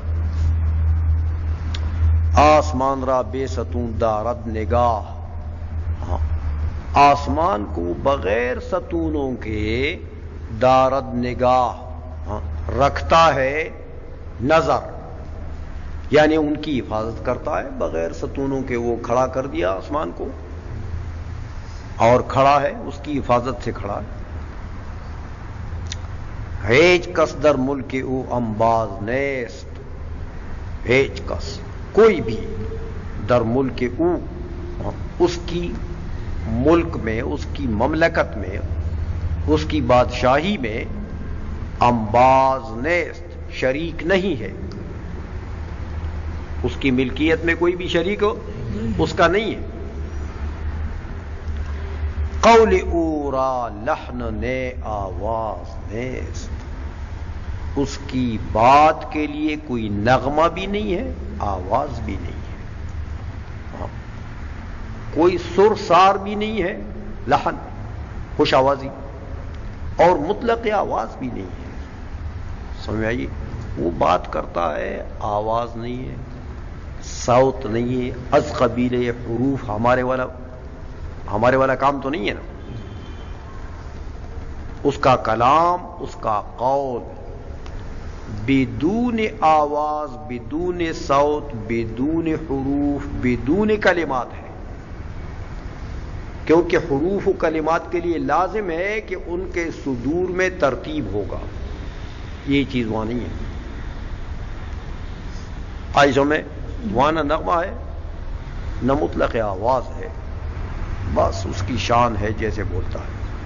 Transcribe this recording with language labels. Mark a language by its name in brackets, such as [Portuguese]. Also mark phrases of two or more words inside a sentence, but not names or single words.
[Persian] آسمان را بے ستون دارد نگاہ، [Urdu] آسمان کو بغیر ستونوں کے [Persian] دارد نگاہ، [Urdu] رکھتا ہے نظر، یعنی ان کی حفاظت کرتا ہے بغیر ستونوں کے، وہ کھڑا کر دیا آسمان کو اور کھڑا ہے، اس کی حفاظت سے کھڑا ہے۔ [Persian] ہیچ کس در ملک او انباز نیست، ہیچ کس [Urdu] کوئی بھی [Persian] در ملک او، [Urdu] اس کی ملک میں، اس کی مملکت میں، اس کی بادشاہی میں، [Persian] انباز نیست [Urdu] شریک نہیں ہے، اس کی ملکیت میں کوئی بھی شریک ہو اس کا نہیں ہے۔ [Persian] قول او را لحن نے آواز نیست، [Urdu] اس کی بات کے لیے کوئی نغمہ بھی نہیں ہے، آواز بھی نہیں ہے، کوئی سر سار بھی نہیں ہے، لحن خوش آوازی، اور مطلق آواز بھی نہیں ہے، سمجھ آئیے؟ وہ بات کرتا ہے، آواز نہیں ہے، صوت نہیں ہے، [Persian] از قبیل حروف، [Urdu] ہمارے والا کام تو نہیں ہے نا، اس کا کلام، اس کا قول بدون آواز، بدون صوت، بدون حروف، بدون کلمات ہے، کیونکہ حروف و کلمات کے لیے لازم ہے کہ ان کے صدور میں ترتیب ہوگا، یہ چیز وہاں نہیں ہے۔ آئیزوں میں وہاں نہ نغمہ ہے نہ مطلق آواز ہے، بس اس کی شان ہے جیسے بولتا ہے۔